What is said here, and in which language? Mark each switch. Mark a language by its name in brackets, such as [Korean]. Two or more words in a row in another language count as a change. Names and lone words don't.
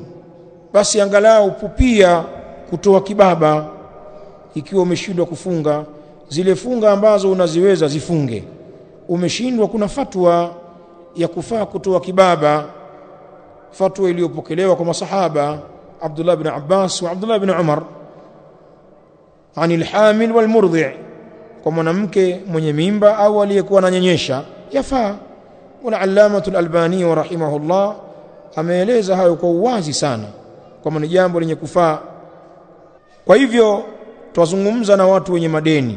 [Swahili] Basi angalau pupia kutoa kibaba. Ikiwa umeshindwa kufunga zile funga ambazo unaziweza zifunge, umeshindwa, kuna fatwa ya kufaa kutoa kibaba, fatwa iliyopokelewa kwa masahaba Abdullah ibn Abbas wa Abdullah ibn Umar, [Arabic] عن الحامل والمرضع', [Swahili] kwa mwanamke mwenye mimba au aliyekuwa ananyonyesha yafaa. Wala Allamatul Albani wa rahimahullah ameeleza hayo kwa uwazi sana kwamba ni jambo lenye kufaa. Kwa hivyo twazungumza na watu wenye madeni.